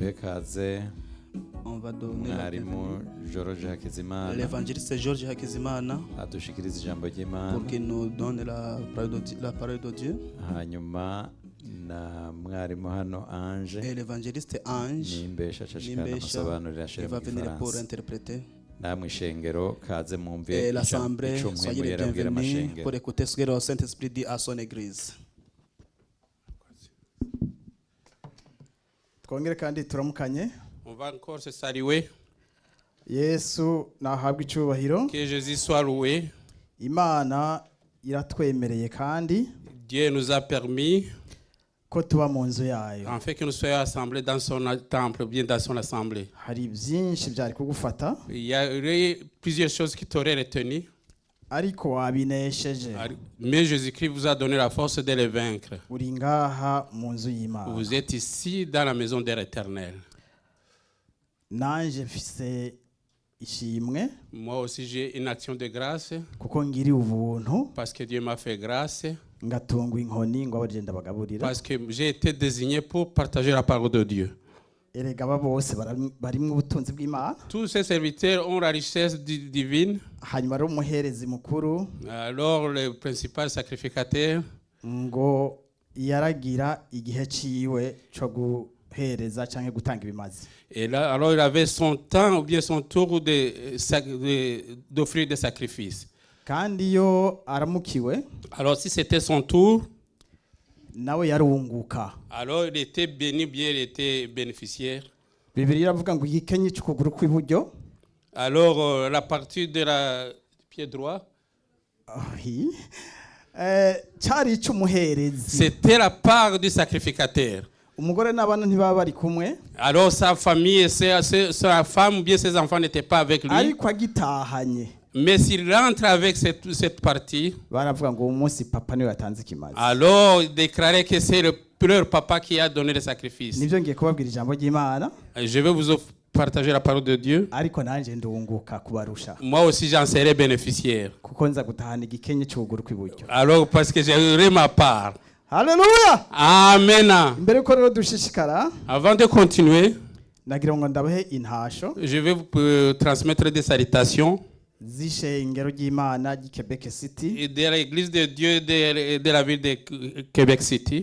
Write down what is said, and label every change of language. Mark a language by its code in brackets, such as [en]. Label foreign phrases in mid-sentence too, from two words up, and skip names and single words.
[rn] ikaze [fr] On va donner la [rn] mwarimu [fr] bienvenue George à Hakizimana l'évangéliste Georges Hakizimana [rn] adushikiriza ijambo ry'Imana, [fr] pour qu'il nous donne la parole de Dieu. [rn] hanyuma na mwarimu hano Ange [fr] Et l'évangéliste Ange [rn] nimbesha ashashikana Nimbesha, amasobanurira [fr] il [rn] ashira [fr] va [rn] mu [fr] venir pour [rn] Gifaransa. [fr] interpréter. [rn] Namwe ishengero kaze mwumve [fr] Et l'assemblée, [rn] icumwe [fr] soyez les [rn] yarabwira [fr] bienvenus [rn] amashengero. [fr] pour écouter ce que le Saint-Esprit dit à son église. [rn] twongere kandi turamukanye. [fr] On va encore se saluer. [rn] Yesu nahabwa icubahiro. [fr] Que Jésus soit loué. [rn] Imana iratwemereye kandi [fr] Dieu nous a permis, [rn] ko tuba mu nzu yayo. [fr] en fait, que nous soyons assemblés dans son temple, bien dans son assemblée. [rn] Hari byinshi byari kugufata [fr] Il y a eu plusieurs choses qui t'auraient retenu, [rn] ariko wabinesheje. [fr] mais Jésus-Christ vous a donné la force de les vaincre. [rn] Uri ngaha mu nzu y'Imana. [fr] Vous êtes ici dans la maison de l'Éternel. [rn] Nanje mfise ishimwe [fr] Moi aussi, j'ai une action de grâce [rn] kuko ngiri ubuntu [fr] parce que Dieu m'a fait grâce, [rn] ngatungwa inkoni ngo abagenda bagaburira. [fr] parce que j'ai été désigné pour partager la parole de Dieu. [rn] Erega aba bose barimwe ubutunzi bw'Imana. [fr] Tous ces serviteurs ont la richesse divine. [rn] Hanyuma ari umuherezi mukuru [fr] Alors, le principal sacrificateur, [rn] ngo yaragira igihe ciwe co guhereza canke gutanga ibimazi. [fr] et là, alors il avait son temps ou bien son tour d'offrir des sacrifices. [rn] Kandi iyo aramukiwe [fr] Alors si c'était son tour, [rn] nawe yarunguka. [fr] alors il était béni, bien il était bénéficiaire. [rn] Bibiliya iravuga ngo igikenye c'ukuguru kw'iburyo [fr] Alors la partie de la pied droit, [rn] cari ic'umuherezi. [fr] c'était la part du sacrificateur. [rn] Umugore n'abana ntibaba bari kumwe [fr] Alors sa famille, et sa femme ou bien ses enfants n'étaient pas avec lui. [rn] ariko agitahanye [fr] Mais s'il rentre avec cette partie, [rn] baravuga ngo uwo munsi papa niwe yatanze ikimazi. [fr] alors il déclarait que c'est leur papa qui a donné le sacrifice. [rn] Nivyo ngiye kubabwira ijambo ry'Imana, [fr] Je vais vous partager la parole de Dieu. [rn] ariko nanje ndunguka kubarusha [fr] Moi aussi, j'en serai bénéficiaire. [rn] kuko nza gutahana igikenye c'ukuguru kw'iburyo. [fr] Alors, parce que j'aurai ma part. [rn] Haleluya! [fr] Amen. [rn] Mbere yuko rero dushishikara, [fr] Avant de continuer, [rn] nagira ngo ndabahe intasho [fr] je vais vous transmettre des salutations [rn] z'ishengero ry'Imana ry'i Quebec City [fr] et de l'église de Dieu de la ville de Québec City.